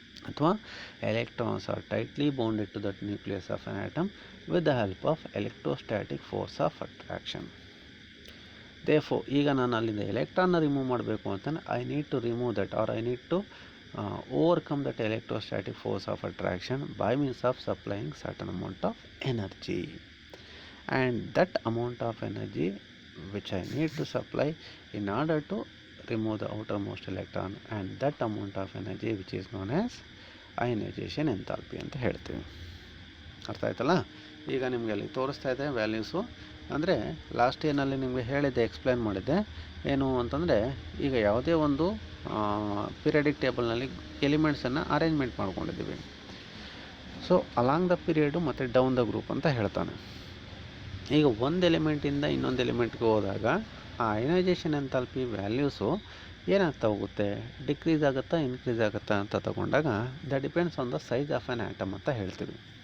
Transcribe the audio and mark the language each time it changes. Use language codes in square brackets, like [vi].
[en] ಅಥವಾ electrons are tightly bounded to that nucleus of an atom with the help of electrostatic force of attraction. [kn] Therefore ಈಗ ನಾನು ಅಲ್ಲಿಂದ ಎಲೆಕ್ಟ್ರಾನ್ನ remove ಮಾಡಬೇಕು ಅಂತಂದರೆ [en] I need to remove that or I need to overcome that electrostatic force of attraction by means of supplying certain amount of energy. And that amount of energy which I need to supply in order to remove the outermost electron, and that amount of energy which is known as ionization enthalpy [kn] ಅಂತ ಹೇಳ್ತೀವಿ. ಅರ್ಥ ಆಯ್ತಲ್ಲ? ಈಗ ನಿಮಗೆ ಅಲ್ಲಿ ತೋರಿಸ್ತಾ ಇದೆ values. ಅಂದರೆ ಲಾಸ್ಟ್ ಇಯರ್ನಲ್ಲಿ ನಿಮಗೆ ಹೇಳಿದ್ದೆ, ಎಕ್ಸ್ಪ್ಲೇನ್ ಮಾಡಿದ್ದೆ ಏನು ಅಂತಂದರೆ, ಈಗ ಯಾವುದೇ ಒಂದು ಪೀರಿಯಡಿಕ್ ಟೇಬಲ್ನಲ್ಲಿ ಎಲಿಮೆಂಟ್ಸನ್ನು ಅರೇಂಜ್ಮೆಂಟ್ ಮಾಡ್ಕೊಂಡಿದ್ದೀವಿ. ಸೊ ಅಲಾಂಗ್ ದ ಪೀರಿಯಡು ಮತ್ತು ಡೌನ್ ದ ಗ್ರೂಪ್ ಅಂತ ಹೇಳ್ತಾನೆ. ಈಗ ಒಂದು ಎಲಿಮೆಂಟಿಂದ ಇನ್ನೊಂದು ಎಲಿಮೆಂಟ್ಗೆ ಹೋದಾಗ ಆ ಅಯನೈಜೇಷನ್ ಎಂಥಾಲ್ಪಿ ವ್ಯಾಲ್ಯೂಸು ಏನಾಗ್ತಾ ಹೋಗುತ್ತೆ, ಡಿಕ್ರೀಸ್ ಆಗುತ್ತಾ ಇನ್ಕ್ರೀಸ್ ಆಗುತ್ತಾ ಅಂತ ತಗೊಂಡಾಗ [en] the depends on the size of an atom [kn] ಅಂತ ಹೇಳ್ತೀವಿ.